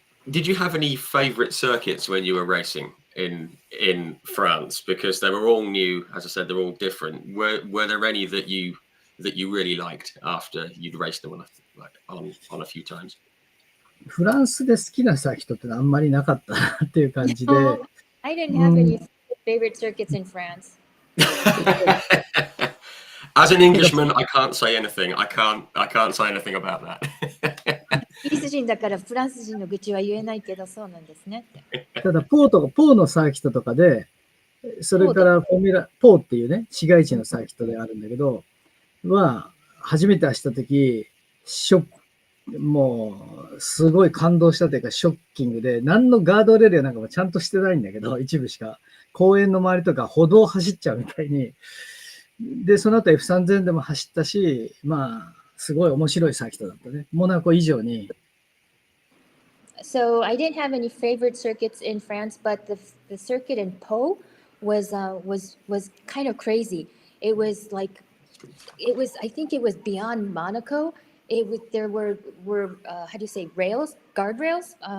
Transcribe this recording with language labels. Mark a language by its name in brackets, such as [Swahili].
[English] Did you have any favorite circuits when you were racing in France? Because they were all new, as I said, they're all different. Were there any that you really liked after you'd raced them on a few times? [Japanese] フランスで好きなサーキットってあんまりなかったなっていう感じで。 [English] No, I didn't have any favorite circuits in France. As an Englishman, I can't say anything. I can't say anything about that. [Japanese] イギリス人だからフランス人の愚痴は言えないけど、そうなんですねって。ただポーのサーキットとかで、それからポーっていうね、市街地のサーキットであるんだけど、初めて走った時、もう、すごい感動したというか、ショッキングで、何のガードレールなんかもちゃんとしてないんだけど、一部しか。公園の周りとか歩道を走っちゃうみたいに。で、その後 F3000 でも走ったし、まあ、すごい面白いサーキットだったね。モナコ以上に。 [English] So I didn't have any favorite circuits in France, but the circuit in Po was kind of crazy. I think it was beyond Monaco. There were how do you say, guardrails?